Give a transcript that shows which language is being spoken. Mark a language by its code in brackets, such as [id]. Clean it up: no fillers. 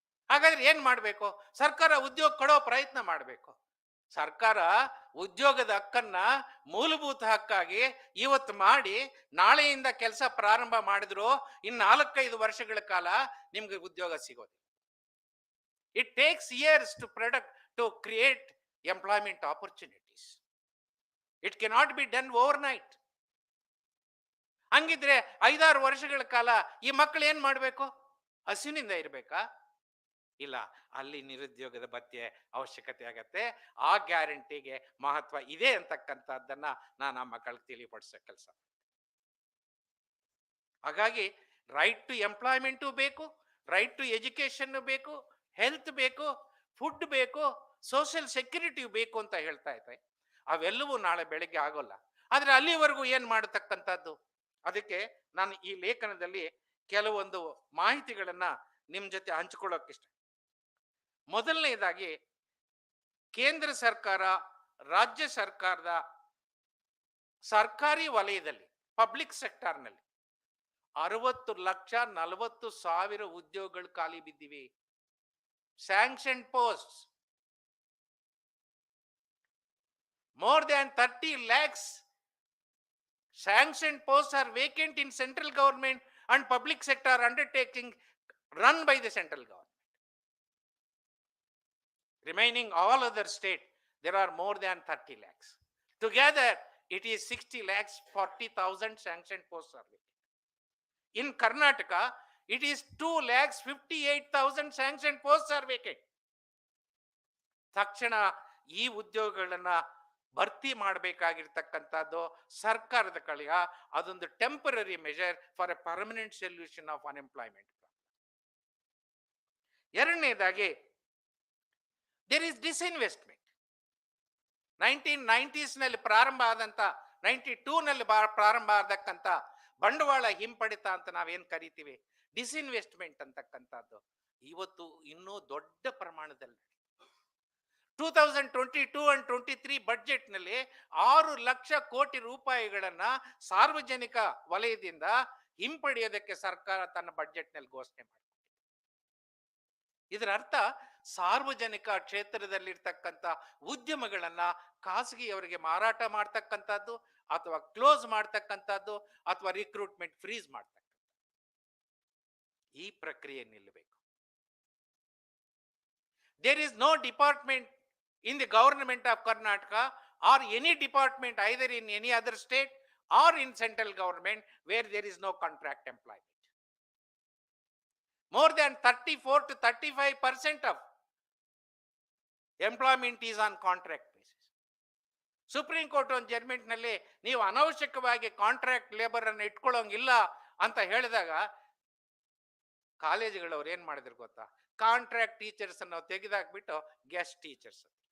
[kn] ಹಾಗಾದ್ರೆ ಏನ್ ಮಾಡ್ಬೇಕು? ಸರ್ಕಾರ ಉದ್ಯೋಗ ಕೊಡೋ ಪ್ರಯತ್ನ ಮಾಡ್ಬೇಕು. ಸರ್ಕಾರ ಉದ್ಯೋಗದ ಹಕ್ಕನ್ನ ಮೂಲಭೂತ ಹಕ್ಕಾಗಿ ಇವತ್ತು ಮಾಡಿ ನಾಳೆಯಿಂದ ಕೆಲಸ ಪ್ರಾರಂಭ ಮಾಡಿದ್ರು ಇನ್ನು 4-5 ವರ್ಷಗಳ ಕಾಲ ನಿಮ್ಗೆ ಉದ್ಯೋಗ ಸಿಗೋದು. [en] It takes years to to create employment opportunities. It cannot be done overnight. [kn] ಹಂಗಿದ್ರೆ 5-6 ವರ್ಷಗಳ ಕಾಲ ಈ ಮಕ್ಕಳು ಏನ್ ಮಾಡಬೇಕು? ಹಸಿವಿನಿಂದ ಇರಬೇಕಾ? ಇಲ್ಲ, ಅಲ್ಲಿ ನಿರುದ್ಯೋಗದ ಭತ್ಯೆ ಅವಶ್ಯಕತೆ ಆಗತ್ತೆ. ಆ ಗ್ಯಾರಂಟಿಗೆ ಮಹತ್ವ ಇದೆ ಅಂತಕ್ಕಂಥದ್ದನ್ನ ನಾನು ಆ ಮಕ್ಕಳಿಗೆ ತಿಳಿಪಡಿಸೋ ಕೆಲಸ. ಹಾಗಾಗಿ ರೈಟ್ ಟು ಎಂಪ್ಲಾಯ್ಮೆಂಟು ಬೇಕು, ರೈಟ್ ಟು ಎಜುಕೇಶನ್ ಬೇಕು, ಹೆಲ್ತ್ ಬೇಕು, ಫುಡ್ ಬೇಕು, ಸೋಷಿಯಲ್ ಸೆಕ್ಯೂರಿಟಿ ಬೇಕು ಅಂತ ಹೇಳ್ತಾ ಇದ್ದೆ. ಅವೆಲ್ಲವೂ ನಾಳೆ ಬೆಳಗ್ಗೆ ಆಗೋಲ್ಲ. ಆದ್ರೆ ಅಲ್ಲಿವರೆಗೂ ಏನ್ ಮಾಡತಕ್ಕಂಥದ್ದು? ಅದಕ್ಕೆ ನಾನು ಈ ಲೇಖನದಲ್ಲಿ ಕೆಲವೊಂದು ಮಾಹಿತಿಗಳನ್ನ ನಿಮ್ ಜೊತೆ ಹಂಚಿಕೊಳ್ಳೋಕೆ ಇಷ್ಟ. ಮೊದಲನೇದಾಗಿ, ಕೇಂದ್ರ ಸರ್ಕಾರ, ರಾಜ್ಯ ಸರ್ಕಾರದ ಸರ್ಕಾರಿ ವಲಯದಲ್ಲಿ, ಪಬ್ಲಿಕ್ ಸೆಕ್ಟರ್ನಲ್ಲಿ 60,40,000 ಉದ್ಯೋಗಗಳು ಖಾಲಿ ಬಿದ್ದಿವೆ. [en] Sanction post more than 30 lakhs sanctioned posts are vacant in central government and public sector undertaking run by the central government. Remaining all other state, there are more than 30 lakhs. Together, it is 60,40,000 sanctioned posts are vacant. In Karnataka, it is 2,58,000 sanctioned posts are vacant. [kn] ತಕ್ಷಣ ಈ ಉದ್ಯೋಗಗಳನ್ನ ಭರ್ತಿ ಮಾಡಬೇಕಾಗಿರ್ತಕ್ಕಂಥದ್ದು ಸರ್ಕಾರದ ಕಡೆಯ ಅದೊಂದು [en] Temporary measure for a permanent solution of unemployment. [kn] ಎರಡನೇದಾಗಿ, [en] There is disinvestment. [kn] 1990s ನಲ್ಲಿ ಪ್ರಾರಂಭ ಆದಂತ, 92 ನಲ್ಲಿ ಪ್ರಾರಂಭ ಆದಕ್ಕಂತ ಬಂಡವಾಳ ಹಿಂಪಡಿತ ಅಂತ ನಾವೇನ್ ಕರಿತೀವಿ, ಡಿಸ್ಇನ್ವೆಸ್ಟ್ಮೆಂಟ್ ಅಂತಕ್ಕಂಥದ್ದು ಇವತ್ತು ಇನ್ನೂ ದೊಡ್ಡ ಪ್ರಮಾಣದಲ್ಲಿ 2022 and 23 ಬಡ್ಜೆಟ್ ನಲ್ಲಿ 6 ಲಕ್ಷ ಕೋಟಿ ರೂಪಾಯಿಗಳನ್ನ ಸಾರ್ವಜನಿಕ ವಲಯದಿಂದ ಹಿಂಪಡೆಯೋದಕ್ಕೆ ಸರ್ಕಾರ ತನ್ನ ಬಡ್ಜೆಟ್ ನಲ್ಲಿ ಘೋಷಣೆ ಮಾಡಿದೆ. ಇದರ ಅರ್ಥ ಸಾರ್ವಜನಿಕ ಕ್ಷೇತ್ರದಲ್ಲಿರ್ತಕ್ಕಂಥ ಉದ್ಯಮಗಳನ್ನ ಖಾಸಗಿಯವರಿಗೆ ಮಾರಾಟ ಮಾಡ್ತಕ್ಕಂಥದ್ದು ಅಥವಾ ಕ್ಲೋಸ್ ಮಾಡ್ತಕ್ಕಂಥದ್ದು ಅಥವಾ ರಿಕ್ರೂಟ್ಮೆಂಟ್ ಫ್ರೀಸ್ ಮಾಡ್ತಕ್ಕಂಥದ್ದು, ಈ ಪ್ರಕ್ರಿಯೆ ನಿಲ್ಲಬೇಕು. [en] There is no department in the government of Karnataka or any department either in any other state or in central government where there is no contract employment. More than 34 to 35% of employment is on contract basis. [kn] Supreme court ಒಂದು judgement ನಲ್ಲಿ ನೀವು ಅನವಶ್ಯಕವಾಗಿ contract labour ಅನ್ನು ಇಟ್ಕೊಳ್ಳೋಂಗಿಲ್ಲ ಅಂತ ಹೇಳಿದಾಗ ಕಾಲೇಜುಗಳವ್ರು ಏನ್ ಮಾಡಿದ್ರು ಗೊತ್ತಾ? Contract teachers ಅನ್ನು ತೆಗೆದಾಕ್ಬಿಟ್ಟು ಗೆಸ್ಟ್ ಟೀಚರ್ಸ್.